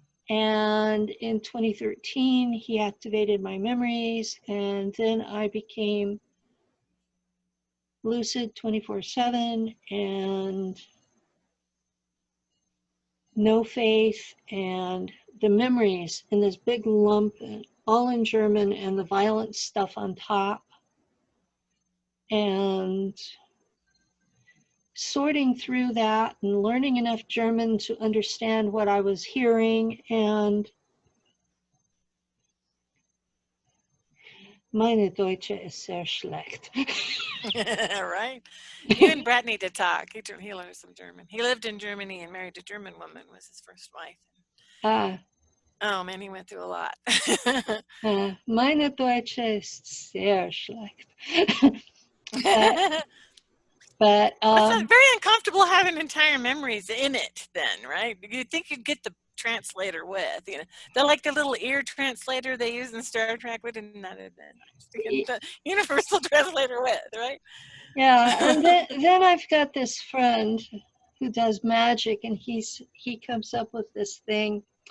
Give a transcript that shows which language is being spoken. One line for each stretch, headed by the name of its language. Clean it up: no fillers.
English: And in 2013, he activated my memories, and then I became lucid 24/7 and no faith, and the memories in this big lump, all in German, and the violent stuff on top. And sorting through that and learning enough German to understand what I was hearing.
German: And meine Deutsche ist sehr schlecht.
English: Right? You and Brett need to talk. He learned some German. He lived in Germany and married a German woman, was his first wife. Oh man, he went through a lot.
German: Meine Deutsche ist sehr schlecht.
English: But it's very uncomfortable having entire memories in it then, right? You'd think you'd get the translator with. You know, they're like the little ear translator they use in Star Trek. We didn't know the universal translator with, right? Yeah, and then I've got this friend who does magic, and he comes up with this thing.